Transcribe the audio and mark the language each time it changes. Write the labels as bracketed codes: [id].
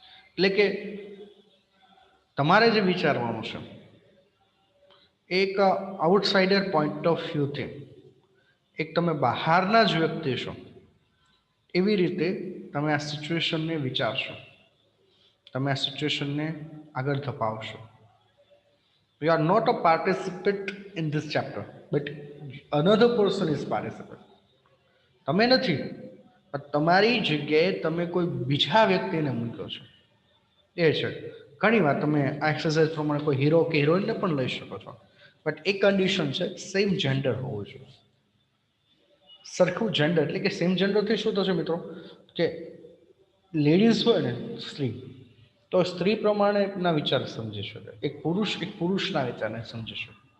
[gu] એટલે કે તમારે જે વિચારવાનું છે એક [en] outsider point of વ્યૂથી, [gu] એક તમે બહારના જ વ્યક્તિ છો એવી રીતે તમે આ સિચ્યુએશનને વિચારશો, તમે આ સિચ્યુએશનને આગળ ધપાવશો. [en] You are not a participant in this chapter, but another person is participant. [gu] તમે નથી, તમારી જગ્યાએ તમે કોઈ બીજા વ્યક્તિને મૂક્યો છો, એ છે. ઘણી વાર તમે આ એક્સરસાઇઝ પ્રમાણે કોઈ હીરો કે હિરોઈનને પણ લઈ શકો છો, બટ એક કન્ડિશન છે, [en] same gender [gu] હોવું જોઈએ. સરખું જેન્ડર, એટલે કે સેમ જેન્ડરથી શું થશે મિત્રો, કે લેડીઝ હોય ને, સ્ત્રી, તો સ્ત્રી પ્રમાણેના વિચાર સમજી શકે, એક પુરુષના વિચારને સમજી શકે.